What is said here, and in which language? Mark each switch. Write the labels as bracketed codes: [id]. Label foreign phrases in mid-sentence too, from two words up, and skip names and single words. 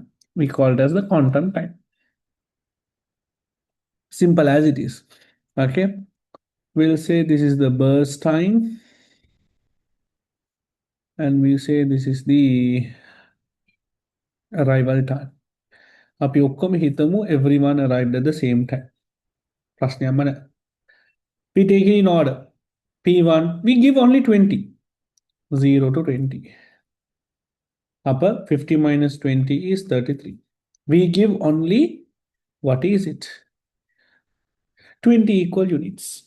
[en] We call it as the quantum time. Simple as it is. Okay. We'll say this is the burst time, and we say this is the arrival time. [si] අපි ඔක්කොම හිතමු [en] everyone arrived at the same time. [si] ප්‍රශ්නයක් නැහැ. [en] We take it in order. P1, we give only 20. 0 to 20. Upper 50 minus 20 is 33. We give only, what is it? 20 equal units.